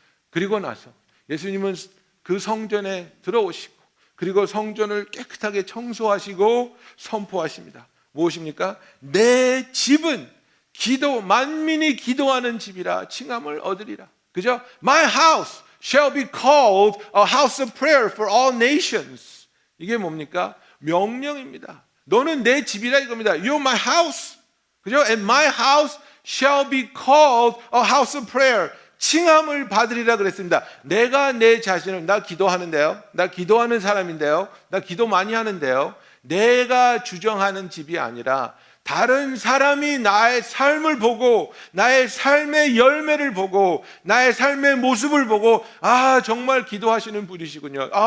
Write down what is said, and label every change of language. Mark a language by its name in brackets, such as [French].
[Korean] 그리고 나서 예수님은 그 성전에 들어오시고 그리고 성전을 깨끗하게 청소하시고 선포하십니다. 무엇입니까? 내 집은 만민이 기도하는 집이라 칭함을 얻으리라. 그죠? [English] My house shall be called a house of prayer for all nations. [Korean] 이게 뭡니까? 명령입니다. 너는 내 집이라 이겁니다. [English] You're my house. [Korean] 그죠? [English] And my house shall be called a house of prayer. [Korean] 칭함을 받으리라 그랬습니다. 내가 내 자신을, 나 기도하는데요, 나 기도하는 사람인데요, 나 기도 많이 하는데요, 내가 주정하는 집이 아니라 다른 사람이 나의 삶을 보고 나의 삶의 열매를 보고 나의 삶의 모습을 보고 정말 기도하시는 분이시군요.